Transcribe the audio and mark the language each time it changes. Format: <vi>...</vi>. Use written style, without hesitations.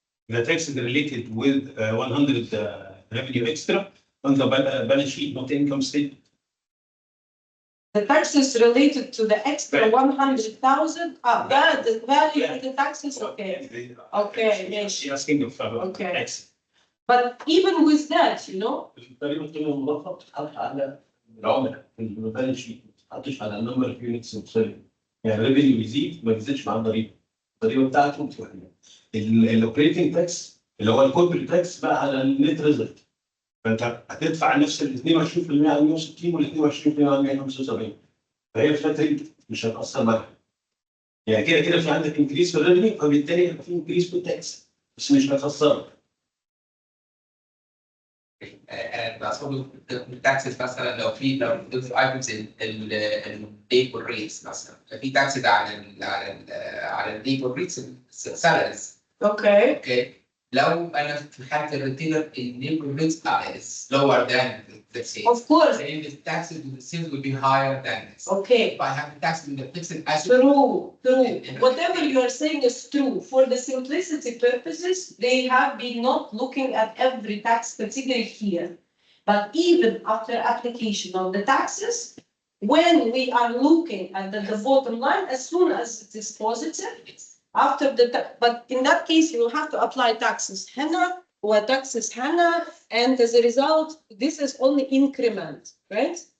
<en>The tax is related with 100 revenue extra on the balance sheet, not income statement. The taxes related to the extra 100,000, the value of the taxes, okay. Okay, yes. She asking if Okay. tax. But even with that, you know,</en> <ar>تقريبا قيمة مضافة بتتحط على العملاء في البالانس شيت، ما بتتحطش على النمبر اوف يونتس مختلفة. يعني الريفينيو بيزيد ما بيزيدش مع الضريبة. الضريبة بتاعته بتبقى الاوبريتنج تاكس اللي هو الكوربريت تاكس بقى على النت ريزلت. فانت هتدفع نفس ال 22% على 160 وال 22% على 175. فهي فلات مش هتأثر معاك. يعني كده في عندك انكريس في الريفينيو فبالتالي هيبقى في انكريس في التاكس بس مش هتخسرك. بقصد التاكسز مثلا لو في ايتمز الليبر ريتس مثلا في تاكسز على الليبر ريتس سالاريز. اوكي لو انا في حاله الريتيلر الليبر ريتس</ar> <en>is lower than the sales. of course. Then the taxes to the sales will be higher than this. Okay. If I have the tax in the fixed asset. True. Whatever you are saying is true. For the simplicity purposes, they have been not looking at every tax category here. But even after application of the taxes, when we are looking at the bottom line, as soon as it is positive, after but in that case, you will have to apply taxes HENA or taxes HANA, and as a result, this is only increment, right?</en>